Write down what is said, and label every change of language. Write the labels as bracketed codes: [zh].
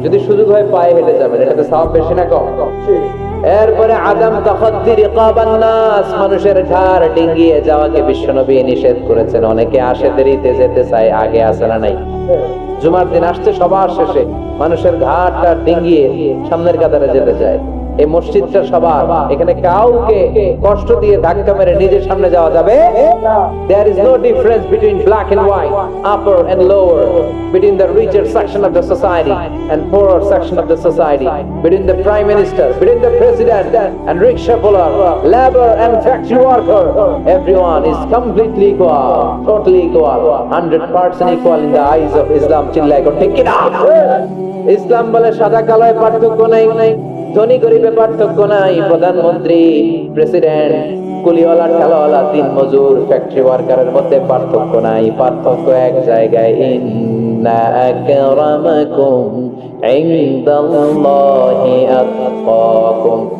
[bn] যদি সুযোগ হয় পায়ে হেঁটে যাবেন, এটাতে সওয়াব বেশি না কম? এরপরে [ar] আদম তাখাদ্দি রিকাবান নাস, [bn] মানুষের ঘাড় ডিঙ্গিয়ে যাওয়াকে বিশ্বনবী নিষেধ করেছেন। অনেকে আসে দেরিতে যেতে চায়, আগে আসে না নাই? জুমার দিন আসছে সবার শেষে, মানুষের ঘাড়টা ডিঙ্গিয়ে সামনের কাতারে যেতে চায়। এই মসজিদটা সবার, এখানে কাউকে কষ্ট দিয়ে ধাক্কা মেরে নিজের সামনে যাওয়া যাবে না। [en] There is no difference between black and white, upper and lower, between the richer section of the society and poorer section of the society, between the prime minister, between the president and rickshaw puller, labor and factory worker. Everyone is completely equal, totally equal, 100% equal in the eyes of Islam. [bn] চিল্লায় করে ঠিক কিনা? ইসলাম বলে সাদা কালোয় পার্থক্য নাই, ধনী গরিবে পার্থক্য নাই, প্রধানমন্ত্রী, প্রেসিডেন্ট, কুলিওয়ালা, ঠেলাওয়ালা, দিন মজুর, ফ্যাক্টরি ওয়ার্কারের মধ্যে পার্থক্য নাই। পার্থক্য এক জায়গায়, [ar] ইন্না আকরামাকুম ইনদাল্লাহি আতকাকুম।